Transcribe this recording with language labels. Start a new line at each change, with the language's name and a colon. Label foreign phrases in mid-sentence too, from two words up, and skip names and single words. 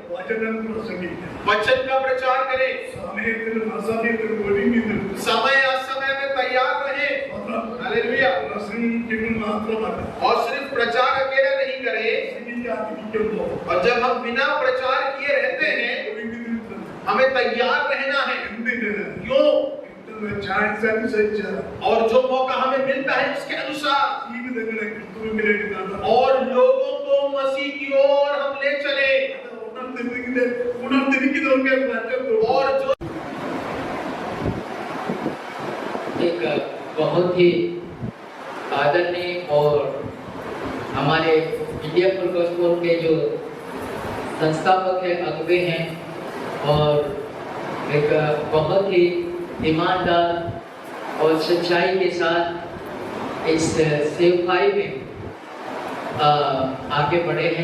Hindi: वचनं प्रसंगित वचन का प्रचार करें,
Malayalam: സമയത്തിനും അസമയത്തിനും ഒരുങ്ങി നിൽക്കും.
Hindi: समय असमय में तैयार रहे। हालेलुया।
Malayalam: പ്രസംഗിക്കുന്നത് മാത്രമല്ല,
Hindi: और सिर्फ प्रचार अकेला नहीं करें,
Malayalam: പ്രസംഗിക്കാതിരിക്കുമ്പോൾ
Hindi: और जब हम बिना प्रचार किए रहते हैं,
Malayalam: ഒരുങ്ങി നിൽക്കണം.
Hindi: हमें तैयार रहना है।
Malayalam: എന്തിന്?
Hindi: क्यों?
Malayalam: കിട്ടുന്ന ചാൻസ് അനുസരിച്ച്
Hindi: और जो मौका हमें मिलता है उसके अनुसार,
Malayalam: ജീവിതങ്ങളെ ക്രിസ്തുവിലേക്ക് നടത്താൻ
Hindi: और लोगों को मसीह की ओर हम ले चले।
Malayalam: ഉണർന്നിരിക്കുന്നവർക്ക് മാറ്റം.
Hindi: और जो एक बहुत ही आदरणीय और हमारे इंडिया फुल गॉस्पेल के जो संस्थापक है, अगुवे हैं, और एक बहुत ही ईमानदार और सच्चाई के साथ इस सेवकाई में आगे बढ़े हैं।